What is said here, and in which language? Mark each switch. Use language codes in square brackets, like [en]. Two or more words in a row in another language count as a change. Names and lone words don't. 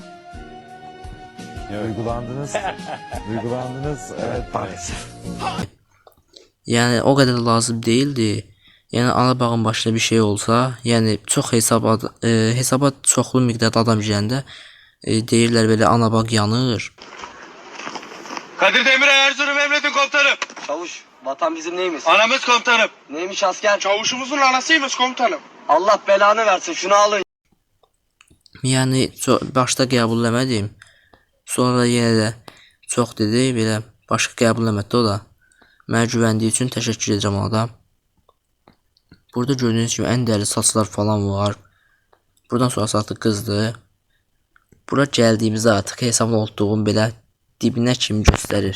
[tr] Duygulandınız. Evet maalesef. [az] Yəni o qədər lazım değildi. Yəni Anabağın başına bir şey olsa, yəni çox hesaba çoxlu miqdarda adam girəndə deyirlər belə Anabağ yanır. [tr] Kadir Demirel Erzurum Emredin komutanım. Çavuş, vatan bizim neyimiz? Anamız komutanım. Neymiş asker? Çavuşumuzun anasıymış komutanım. Allah belanı versin, şunu alın. [az] Yəni başda qəbul eləmədim. Sonra yenə də çox dedi, belə başqa qəbul eləmədi o da. Mənə güvəndiyi üçün təşəkkür edirəm ona da. Burada gördüyünüz kimi ən dəyərli saçlar falan var. Buradan sonra artıq qızdır. Bura gəldiyimizdə artıq hesabın olduğunu belə dibinə kimi göstərir.